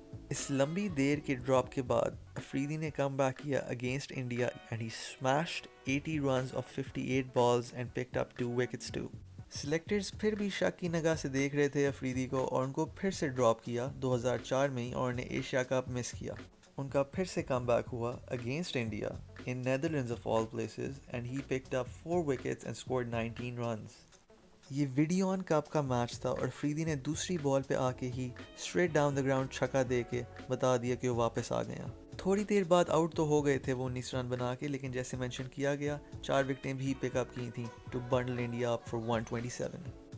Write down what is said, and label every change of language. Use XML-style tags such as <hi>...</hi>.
<ur>اس لمبی دیر کے ڈراپ کے بعد افریدی نے کم بیک کیا</ur> <en>Against India and he smashed 80 runs off 58 balls and picked up 2 wickets too.</en> <ur>Selectors پھر بھی شک کی نگاہ سے دیکھ رہے تھے افریدی کو اور ان کو پھر سے ڈراپ کیا 2004 میں ہی اور انہیں ایشیا کپ مس کیا. ان کا پھر سے کم بیک ہوا</ur> <en>Against India in Netherlands of all places and he picked up 4 wickets and scored 19 runs.</en> <ur>یہ ویڈیو آن کپ کا میچ تھا اور فریدی نے دوسری بال پہ آ کے ہی</ur> <en>straight down the ground</en> <ur>چھکا دے کے بتا دیا کہ وہ واپس آ گیا. تھوڑی دیر بعد آؤٹ تو ہو گئے تھے وہ 19 رن بنا کے, لیکن جیسے مینشن کیا گیا 4 وکٹیں بھی پک اپ کی تھیں</ur> <en>To bundle India up for 127.</en>